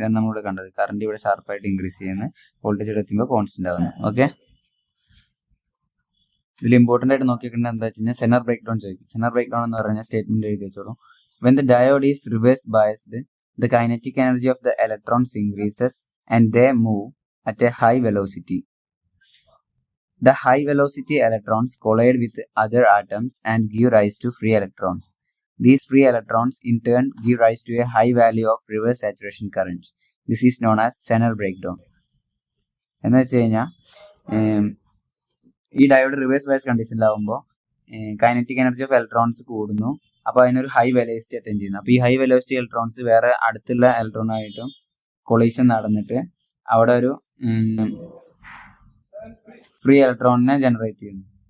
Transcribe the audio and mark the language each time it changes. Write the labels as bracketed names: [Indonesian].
[Malayalam] ഇതാണ് നമ്മളിവിടെ കണ്ടത്, കറണ്ട് ഇവിടെ ഷാർപ്പായിട്ട് ഇൻക്രീസ് ചെയ്യുന്നത്, വോൾട്ടേജ് ഇവിടെ എത്തുമ്പോൾ കോൺസ്റ്റന്റ് ആവുന്നു. ഓക്കെ, ഇതിൽ ഇമ്പോർട്ടൻ്റ് ആയിട്ട് നോക്കിക്കുന്നത് എന്താ വെച്ച് കഴിഞ്ഞാൽ സെനർ ബ്രേക്ക് ഡൗൺ ചോദിക്കും. സെനർ ബ്രേക്ക് ഡൗൺ എന്ന് പറഞ്ഞാൽ സ്റ്റേറ്റ്മെന്റ് എഴുതി വെച്ചോളൂ. [English] When the diode is reverse biased, the kinetic energy of the electrons increases and they move at a high velocity. The high velocity electrons collide with other atoms and give rise to free electrons. These free electrons in turn give rise to a high value of reverse saturation current. This is known as Zener breakdown. [Malayalam] എന്ന് വെച്ച് കഴിഞ്ഞാൽ ഈ diode reverse bias കണ്ടീഷനിലാവുമ്പോൾ kinetic energy of electrons കൂടുന്നു. അപ്പോൾ അതിനൊരു high velocity attend ചെയ്യുന്നു. അപ്പോൾ ഈ ഹൈ വെലോസിറ്റി ഇലക്ട്രോൺസ് വേറെ അടുത്തുള്ള ഇലക്ട്രോണായിട്ടും കൊളീഷൻ നടന്നിട്ട് അവിടെ ഒരു ഫ്രീ ഇലക്ട്രോണിനെ ജനറേറ്റ് ചെയ്യുന്നു.